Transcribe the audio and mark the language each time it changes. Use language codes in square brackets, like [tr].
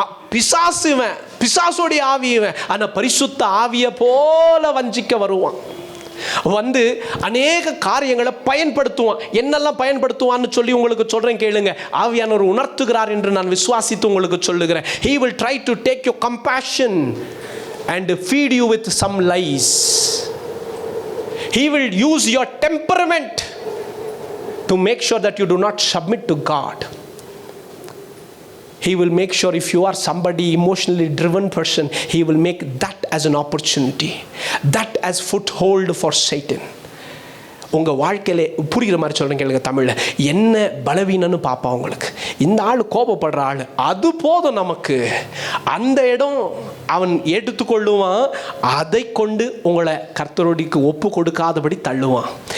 [ta] பிசாசுவன், பிசாசோடைய ஆவியவன், ஆனா பரிசுத்த ஆவியை போல வஞ்சிக்க வருவான். வந்து அநேக காரியங்களை பயன்படுத்துவான். என்னெல்லாம் பயன்படுத்துவான்னு சொல்லி உங்களுக்கு சொல்றேன், கேளுங்க. ஆவியானவர் உணர்த்துகிறார் என்று நான் விசுவாசித்து உங்களுக்கு சொல்லுகிறேன். [en] He will try to take your compassion and feed you with some lies. He will use your temperament to make sure that you do not submit to God. He will make sure if you are somebody emotionally driven person, he will make that as an opportunity, that as foothold for Satan. [ta] உங்கள் வாழ்க்கையில புரிகிற மாதிரி சொல்கிறேன் கேளுங்க. தமிழில் என்ன பலவீனன்னு பார்ப்பா உங்களுக்கு. இந்த ஆள் கோபப்படுற ஆள், அது போதும் நமக்கு. அந்த இடம் அவன் எடுத்துக்கொள்ளுவான். அதை கொண்டு உங்களை கர்த்தரோடிக்கு ஒப்பு கொடுக்காதபடி தள்ளுவான்.